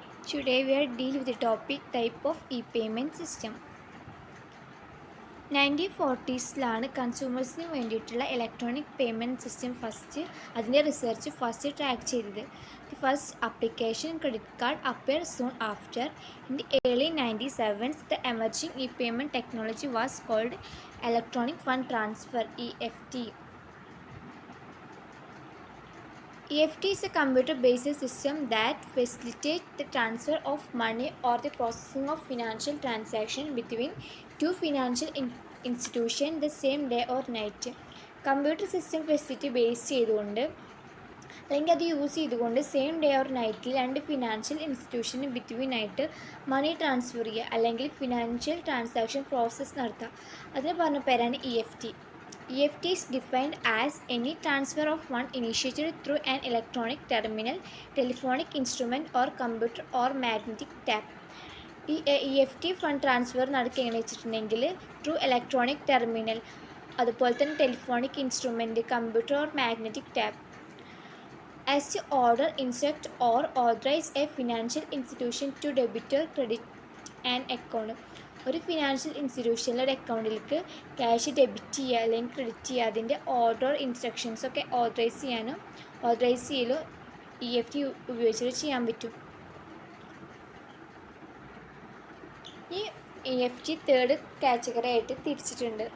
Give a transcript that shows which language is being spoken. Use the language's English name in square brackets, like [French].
[English] Today we are dealing with the topic type of e-payment system. [Malayalam] 1940s കൺസ്യൂമേഴ്സിന് വേണ്ടിയിട്ടുള്ള electronic payment system അതിൻ്റെ research first track ചെയ്തത്. [English] The first application credit card appeared soon after. In the early 1970s, the emerging e-payment technology was called electronic fund transfer (EFT). EFT is a computer-based system that facilitates the transfer of money or the processing of financial transactions between two financial institutions the same day or night. [Malayalam] Computer system facility base ചെയ്തുകൊണ്ട് അല്ലെങ്കിൽ അത് use ചെയ്തുകൊണ്ട് same day or നൈറ്റിൽ രണ്ട് financial ഇൻസ്റ്റിറ്റ്യൂഷന് between ആയിട്ട് money transfer ചെയ്യുക അല്ലെങ്കിൽ financial transaction process നടത്തുക. അതിന് പറഞ്ഞ പേരാണ് EFT. [English] EFT is defined as any transfer of funds initiated through an electronic terminal, telephonic instrument or computer or magnetic tap. [Malayalam] ഈ EFT ഫണ്ട് ട്രാൻസ്ഫർ നടക്കുക എങ്ങനെ വെച്ചിട്ടുണ്ടെങ്കിൽ ത്രൂ ഇലക്ട്രോണിക് ടെർമിനൽ, അതുപോലെ തന്നെ telephonic instrument, computer or magnetic tap. [English] As to order, instruct or authorize a financial institution to debit or credit an account. [Malayalam] ഒരു financial ഇൻസ്റ്റിറ്റ്യൂഷനിലെ ഒരു അക്കൗണ്ടിലേക്ക് cash debit ചെയ്യുക അല്ലെങ്കിൽ ക്രെഡിറ്റ് ചെയ്യുക, അതിൻ്റെ ഓർഡർ ഇൻസ്ട്രക്ഷൻസൊക്കെ ഓതറൈസ് ചെയ്യലും EFT ഉപയോഗിച്ചിട്ട് ചെയ്യാൻ പറ്റും. ഈ EFT തേർഡ് കാറ്റഗറി ആയിട്ട് തിരിച്ചിട്ടുണ്ട്.